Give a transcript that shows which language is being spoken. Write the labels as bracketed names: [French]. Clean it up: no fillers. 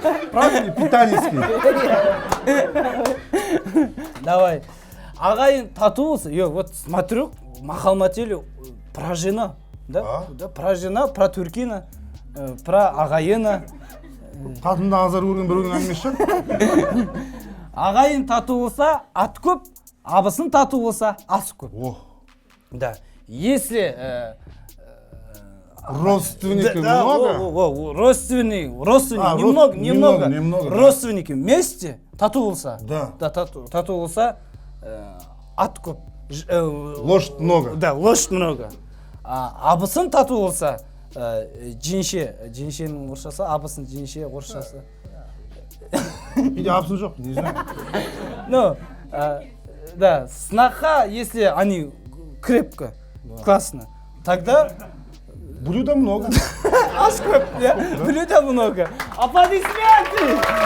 [Russian] Правильный, питанийский. Давай. [Kazakh] Ағайын тату болса, [Russian] вот смотрю, [Kazakh] мақал мәтелі [Russian] про жена, да? Да, про жена, про Туркина, про ағайына. [Kazakh] Қатында азар көрген біреудің әңгімесі шығар. Ағайын тату болса, ат көп, абысын тату болса, ас көп. [Russian] Да. Если родственники много. Родственники немного. Родственники вместе [Kazakh] тату болса. [Russian] Да. [Kazakh] Тату болса, ат көп. [Russian] Лошадь много. Да, лошадь много. [Kazakh] Абысын тату болса, жеңшенің орысшасы, абысын жеңше орысшасы. [Russian] Или [Kazakh] абысын жоқ, [Russian] не знаю. Ну, да, сноха, если они крепко, классно, тогда... Блюда много. [Kazakh] Ас көп, [Russian] блюда много. Аплодисменты!